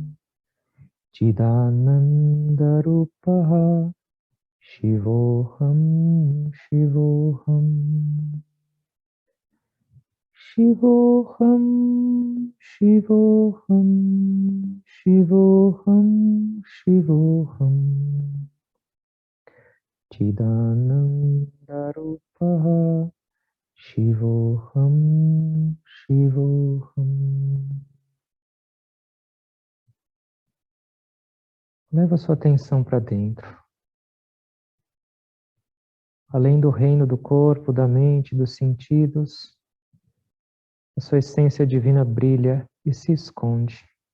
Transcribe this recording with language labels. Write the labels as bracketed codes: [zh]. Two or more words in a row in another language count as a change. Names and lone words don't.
[sa] चिदानन्द रूपः शिवोऽहम् शिवोऽहम् शिवोऽहम् शिवोऽहम् शिवोऽहम् शिवोऽहम् चिदानन्द रूपः शिवोऽहम् शिवोऽहम्. [pt] Leva sua atenção para dentro. Além do reino do corpo, da mente, dos sentidos, a sua essência divina brilha e se esconde.